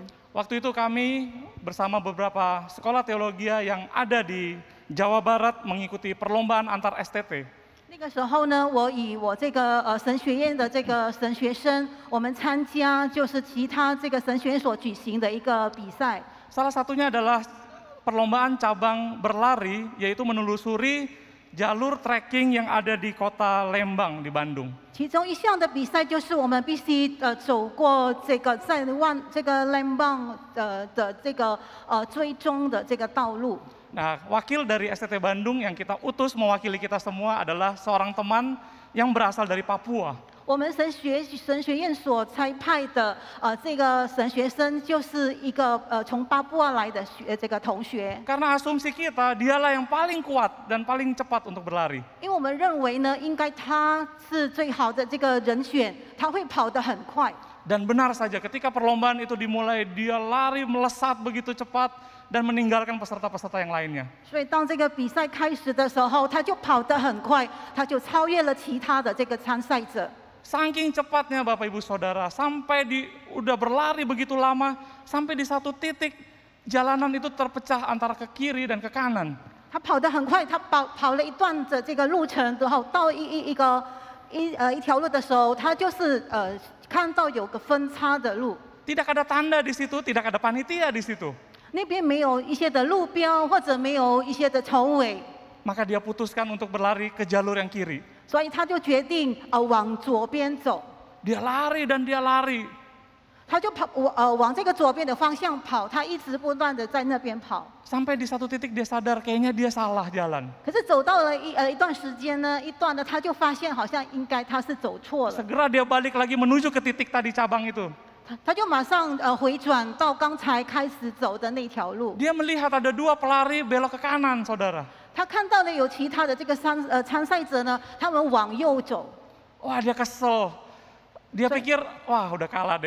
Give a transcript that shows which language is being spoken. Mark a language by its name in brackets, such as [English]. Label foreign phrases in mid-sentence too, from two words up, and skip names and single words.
[Indonesian] Waktu itu kami bersama beberapa sekolah teologi yang ada di Jawa Barat mengikuti perlombaan antar STT. [Chinese] 那个时候呢，我以我这个神学院的这个神学生，我们参加就是其他这个神学院所举行的一个比赛。 [Indonesian] Salah satunya adalah perlombaan cabang berlari, yaitu menelusuri jalur trekking yang ada di kota Lembang di Bandung. [Chinese] 其中一项的比赛就是我们必须走过这个在这个 Lembang 的这个追踪的这个道路。 [Indonesian] Nah, wakil dari STT Bandung yang kita utus mewakili kita semua adalah seorang teman yang berasal dari Papua. [Chinese] 我们神学院所差派的这个神学生就是一个从巴布亚来的这个同学。 [Indonesian] Karena asumsi kita dialah yang paling kuat dan paling cepat untuk berlari. [Chinese] 因为我们认为呢，应该他是最好的这个人选，他会跑得很快。 [Indonesian] Dan benar saja ketika perlombaan itu dimulai, dia lari melesat begitu cepat dan meninggalkan peserta-peserta yang lainnya. [Chinese] 所以当这个比赛开始的时候，他就跑得很快，他就超越了其他的这个参赛者。 [Indonesian] Saking cepatnya Bapak Ibu Saudara, sampai udah berlari begitu lama, sampai di satu titik jalanan itu terpecah antara ke kiri dan ke kanan. [Chinese] 他跑得很快，他跑了一段的这个路程之后，到一条路的时候，他就是看到有个分叉的路， [Indonesian] Tidak ada tanda di situ, tidak ada panitia di situ. [Chinese] 那边没有一些的路标或者没有一些的筹尾， [Indonesian] Maka dia putuskan untuk berlari ke jalur yang kiri. [Chinese] 所以他就决定往左边走， [Indonesian] Dia lari dan dia lari. [Chinese] 他就往这个左边的方向跑，他一直不断的在那边跑。 [Indonesian] Sampai di satu titik dia sadar kayaknya dia salah jalan. [Chinese] 可是走到了一段时间呢，一段呢，他就发现好像应该他是走错了， [Indonesian] Segera dia balik lagi menuju ke titik tadi cabang itu. [Chinese] 他就马上回转到刚才开始走的那条路。 [Indonesian] Dia melihat ada 2 pelari belok ke kanan, saudara. [Chinese] 他看到了有其他的这个参赛者呢，他们往右走， [Indonesian] Wah, dia kesel. Dia pikir, wah udah kalah deh.